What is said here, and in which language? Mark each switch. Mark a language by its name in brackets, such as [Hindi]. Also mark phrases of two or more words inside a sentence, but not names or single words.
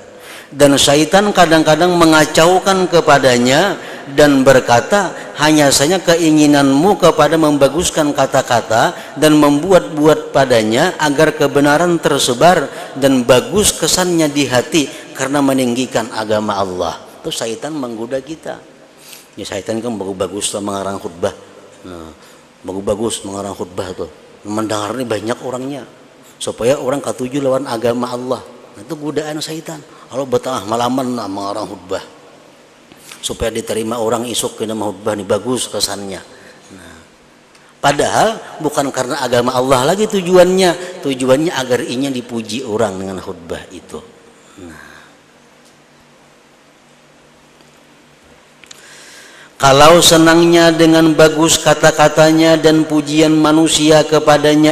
[Indonesian] Dan syaitan kadang-kadang mengacaukan kepadanya dan berkata, hanya saja keinginanmu kepada membaguskan kata-kata dan membuat-buat padanya agar kebenaran tersebar dan bagus kesannya di hati karena meninggikan agama Allah. Itu syaitan menggoda kita. Ya, syaitan kan bagus-bagus mengarang khutbah. [Banjar] Nah, bagus-bagus mengarang khutbah tuh. Mendengar ini banyak orangnya supaya orang katuju lawan agama Allah. Nah, itu godaan syaitan. Kalau betah malaman mengarang khutbah supaya diterima orang isuk kena khutbah ini bagus kesannya. Nah, padahal bukan karena agama Allah lagi tujuannya agar inya dipuji orang dengan khutbah itu. [Indonesian] Nah, kalau senangnya dengan bagus kata-katanya dan pujian manusia kepadanya